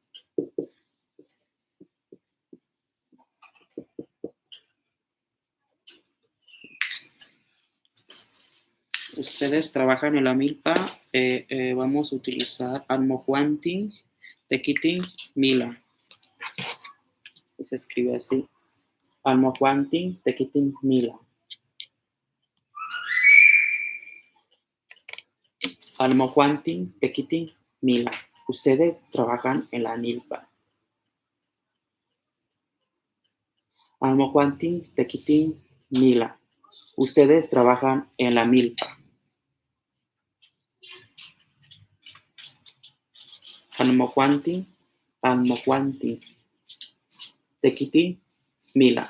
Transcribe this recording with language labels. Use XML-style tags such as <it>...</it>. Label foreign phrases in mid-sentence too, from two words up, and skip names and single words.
<es>Ustedes trabajan en la milpa, vamos a utilizar</es> <nah>almojuantin, tequitín, mila.</nah> <es>Se escribe así.</es> <nah>Almojuantin, tequitín, mila. Almojuantin, tequitín, mila.</nah> <es>Ustedes trabajan en la milpa.</es> <nah>Almojuantin, tequitín, mila.</nah> <es>Ustedes trabajan en la milpa.</es> <nah>Almojuantin, tequitín, mila.</nah>